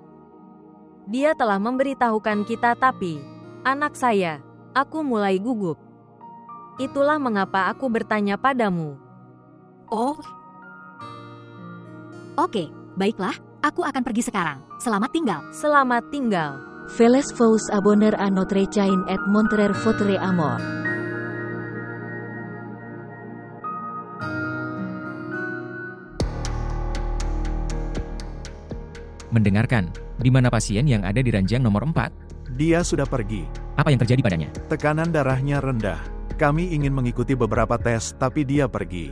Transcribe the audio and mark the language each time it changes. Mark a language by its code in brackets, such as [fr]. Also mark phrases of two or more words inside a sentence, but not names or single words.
[id] Dia telah memberitahukan kita tapi, anak saya, aku mulai gugup. Itulah mengapa aku bertanya padamu. Oh. Oke, baiklah. Aku akan pergi sekarang. Selamat tinggal. Selamat tinggal. [fr] Veles vous abonner à notre chaîne et montrer votre amour. [id] Mendengarkan, di mana pasien yang ada di ranjang nomor 4? Dia sudah pergi. Apa yang terjadi padanya? Tekanan darahnya rendah. Kami ingin mengikuti beberapa tes, tapi dia pergi.